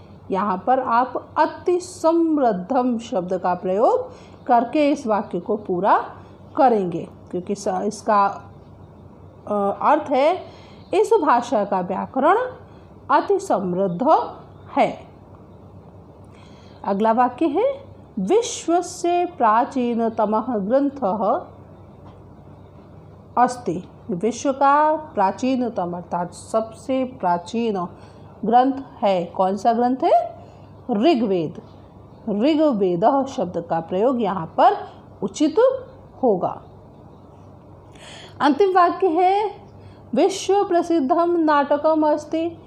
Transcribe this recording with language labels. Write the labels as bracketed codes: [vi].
[hi] यहाँ पर आप अति समृद्धम शब्द का प्रयोग करके इस वाक्य को पूरा करेंगे, क्योंकि इसका अर्थ है इस भाषा का व्याकरण अति समृद्ध है। अगला वाक्य है [sa] विश्वस्य प्राचीनतमः ग्रंथः अस्ति। [hi] विश्व का प्राचीनतम अर्थात सबसे प्राचीन ग्रंथ है। कौन सा ग्रंथ है? ऋग्वेद। ऋग्वेद शब्द का प्रयोग यहाँ पर उचित होगा। अंतिम वाक्य है [sa] विश्व प्रसिद्धम नाटकम अस्ति।